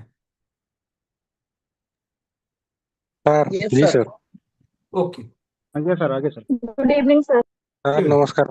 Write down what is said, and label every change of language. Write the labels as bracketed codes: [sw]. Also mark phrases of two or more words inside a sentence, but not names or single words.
[en] ସାର୍ Yes, ଜି sir. ସାର୍ ओके [or] ଆଜ୍ଞା ସାର୍ [en] Good evening, sir. [or] ସାର୍ ନମସ୍କାର।